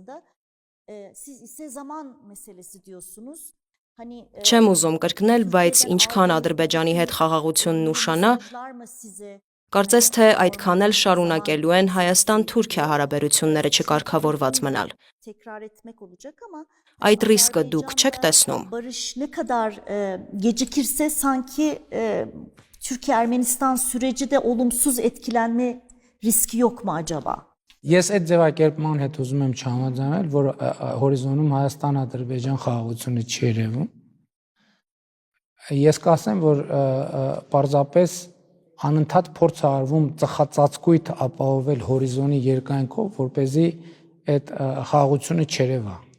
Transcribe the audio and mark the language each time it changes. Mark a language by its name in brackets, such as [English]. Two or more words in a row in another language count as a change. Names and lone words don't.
[Armenian] Չեմ ուզում կրկնել, բայց ինչքան Ադրբեջանի հետ խաղաղությունն ուշանա, կարծես թե այդքան էլ շարունակելու են Հայաստան-Թուրքիա հարաբերությունները չկարգավորված մնալ։ Այդ ռիսկը դուք չեք տեսնում։ [Turkish] Türkiye-Ermenistan süreci de olumsuz etkilenme riski yok mu acaba? [Armenian] Ես այդ ձևակերպման հետ ուզում եմ չհամաձայնել, որ հորիզոնում Հայաստան-Ադրբեջան խաղաղությունը չի երևում։ Ես կասեմ, որ պարզապես անընդհատ փորձ է արվում ծխածածկույթ ապահովել հորիզոնի երկայնքով, որպեսզի այդ խաղաղությունը չերևա։